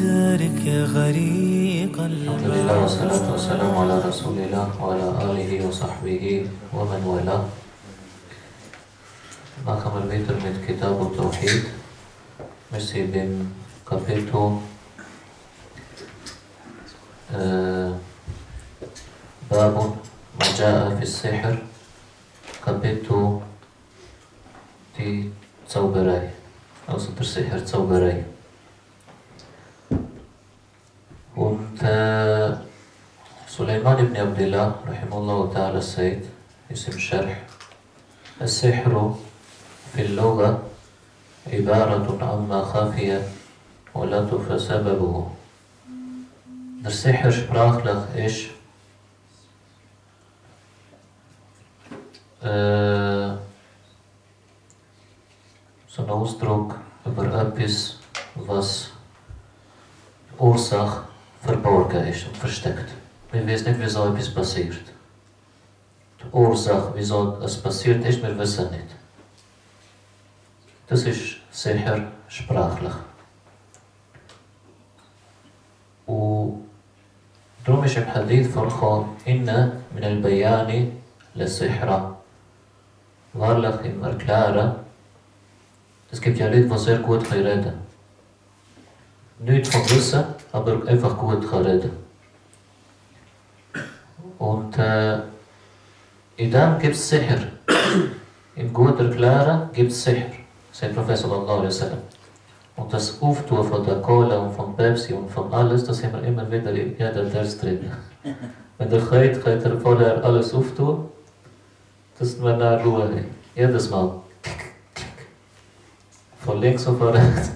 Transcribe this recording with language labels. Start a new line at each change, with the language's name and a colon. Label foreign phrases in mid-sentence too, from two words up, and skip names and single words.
Arabic: بارك يا غريق الحمد لله والصلاة والسلام على رسول الله وعلى آله وصحبه ومن والاه.
German: Machen wir weiter mit Kitab und Tawhid. Wir sind beim Kapitel
Arabic: باب ما جاء في السحر,
German: Kapitel die Zauberei, also der Sihr, Zauberei.
Arabic: Und Sulaiman ibn Abdullah رحمه الله تعالى
German: sagt, ist im Sharh:
Arabic: السحر في اللغة عبارة عما خفي ولطف سببه.
German: Der Sihr sprachlich ist so ein Ausdruck über etwas, was Ursache verborgen ist und versteckt. Wir wissen nicht, wieso etwas passiert. Die Ursache, wieso es passiert ist, wir wissen nicht. Das ist sicher sprachlich. Und darum ist im Hadith vorgekommen,
Arabic: إن من البيان لسحرا.
German: Wahrlich im Erklären, es gibt ja Leute, die sehr gut reden können. Nicht von Wissen, aber einfach gut reden. Und in dem gibt es Sihr. Im gut Erklären gibt es Sihr, sagt Professor
Arabic: صلى الله عليه وسلم.
German: Und das Auftun von der Cola und von Pepsi und von alles, das haben wir immer wieder in jeder Ders drin. Wenn ihr könnt ihr vorher alles auftun, dass wir nach Ruhe haben. Jedes Mal. Von links und von rechts.